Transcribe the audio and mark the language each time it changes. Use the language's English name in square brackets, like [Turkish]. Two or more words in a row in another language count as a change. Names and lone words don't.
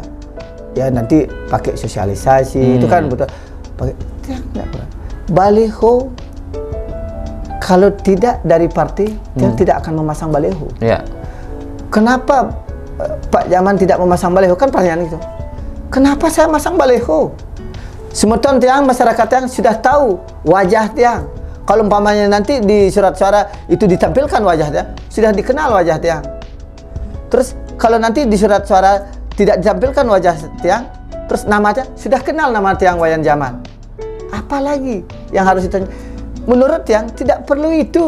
[Indonesian] Ya nanti pakai sosialisasi itu kan betul. Baliho kalau tidak dari partai dia tidak akan memasang baliho. Kenapa Pak Jaman tidak memasang baliho? Kan pertanyaan itu. Kenapa saya masang baliho? [Balinese] Semeton Tiang, [Indonesian] masyarakat Tiang sudah tahu wajah Tiang. Kalau umpamanya nanti di surat suara itu ditampilkan wajah Tiang, sudah dikenal wajah Tiang. Terus kalau nanti di surat suara tidak ditampilkan wajah Tiang, terus namanya sudah kenal nama Tiang Wayan Jaman. Apalagi yang harus ditanya? Menurut Tiang tidak perlu itu.